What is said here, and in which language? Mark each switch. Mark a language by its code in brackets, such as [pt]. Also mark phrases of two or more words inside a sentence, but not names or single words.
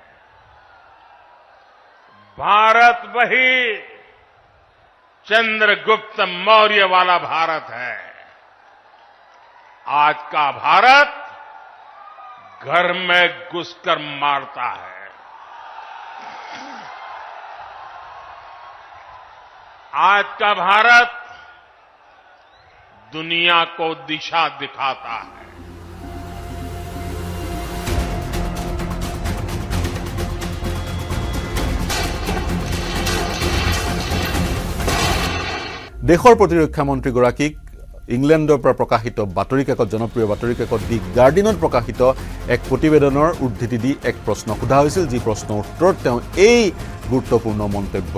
[hi] भारत वही चंद्रगुप्त मौर्य वाला भारत है आज का भारत घर में घुसकर मारता है आज का भारत दुनिया को दिशा दिखाता है [as] দেশৰ প্ৰতিৰক্ষা মন্ত্ৰীগৰাকীক ইংলেণ্ডৰ পৰা প্ৰকাশিত বাতৰি কাকত জনপ্ৰিয় বাতৰি কাকত দি গাৰ্ডিয়ানত প্ৰকাশিত এক প্ৰতিবেদনৰ উদ্ধৃতি দি এক প্ৰশ্ন সোধা হৈছিল যি প্ৰশ্নৰ উত্তৰত তেওঁ এই গুৰুত্বপূৰ্ণ মন্তব্য